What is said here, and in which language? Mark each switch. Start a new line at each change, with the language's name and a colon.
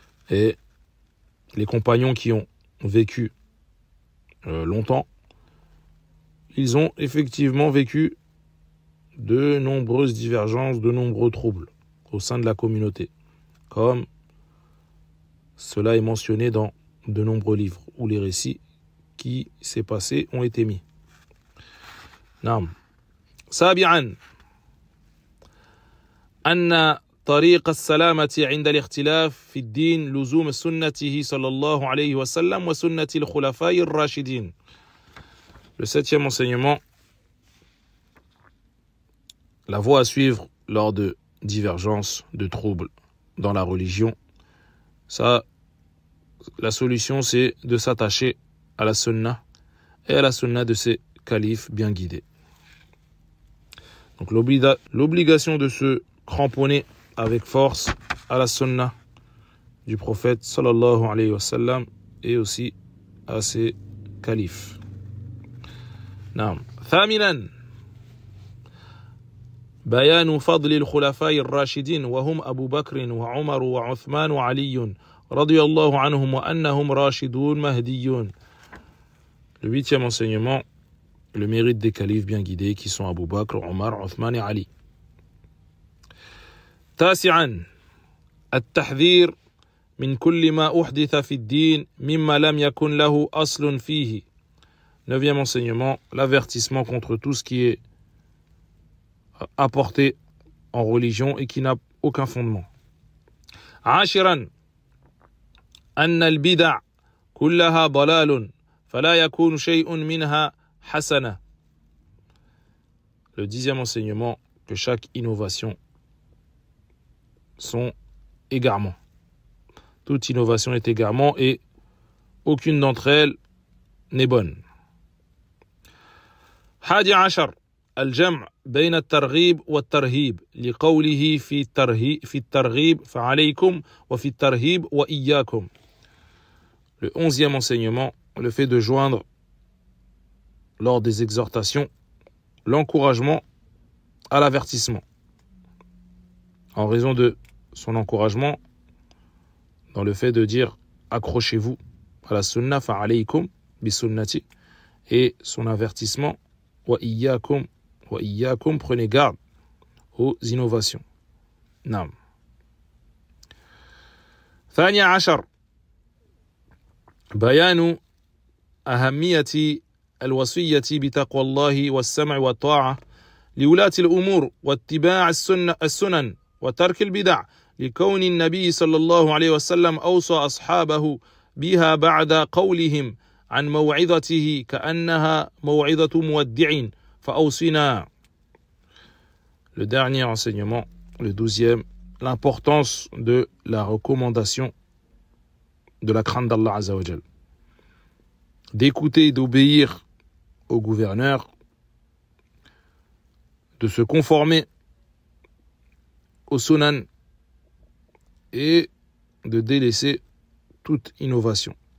French: Et les compagnons qui ont vécu longtemps, ils ont effectivement vécu de nombreuses divergences, de nombreux troubles au sein de la communauté, comme cela est mentionné dans de nombreux livres où les récits qui s'est passé ont été mis.
Arabic: Naam. Sabi'an, أن طريق السلامة عند الاختلاف في الدين لزوم سنته صلى الله عليه وسلم وسنة الخلفاء الراشدين.
French: Le septième enseignement, la voie à suivre lors de divergences, de troubles dans la religion, ça, la solution c'est de s'attacher à la sunna et à la sunna de ses califes bien guidés. Donc l'obligation de se cramponner avec force à la sunna du prophète
Arabic: sallallahu alayhi wa sallam
French: et aussi à ses califes.
Arabic: Naam. Thaminan, بيان فضل الخلفاء الراشدين وهم أبو بكر وعمر وعثمان وعلي رضي الله عنهم وأنهم راشدون مهديون.
French: Le huitième enseignement, le mérite des califes bien guidés qui sont Abu Bakr, Omar, Othman et Ali.
Arabic: تاسعا التحذير من كل ما أحدث في الدين مما لم يكن له أصل فيه.
French: Neuvième enseignement, l'avertissement contre tout ce qui est apporté en religion et qui n'a aucun fondement.
Arabic: عاشرا أن البدع كلها ضلال فلا يكون شيء منها حسنة.
French: Le dixième enseignement, que chaque innovation sont égarements. Toute innovation est égarement et aucune d'entre elles n'est bonne.
Arabic: 11 الجمع بين الترغيب والترهيب لقوله في الترغيب فعليكم وفي الترهيب وإياكم.
French: Le 11e enseignement, le fait de joindre lors des exhortations l'encouragement à l'avertissement. En raison de son encouragement dans le fait de dire accrochez-vous à la sunna
Arabic: fa'alaykum bi sunnati,
French: et son avertissement
Arabic: wa iyyakum,
French: prenez garde aux innovations.
Arabic: Naam. 12 بيان أهمية الوصية بتقوى الله والسمع والطاعة لولاة الأمور واتباع السنن وترك البدع لكون النبي صلى الله عليه وسلم أوصى أصحابه بها بعد قولهم عن موعظته كأنها موعظة مودع فأوصنا.
French: Le dernier enseignement, le 12e, l'importance de la recommandation de la crainte d'Allah
Arabic: Azza wa Jal,
French: d'écouter et d'obéir au gouverneur, de se conformer au sunan et de délaisser toute innovation.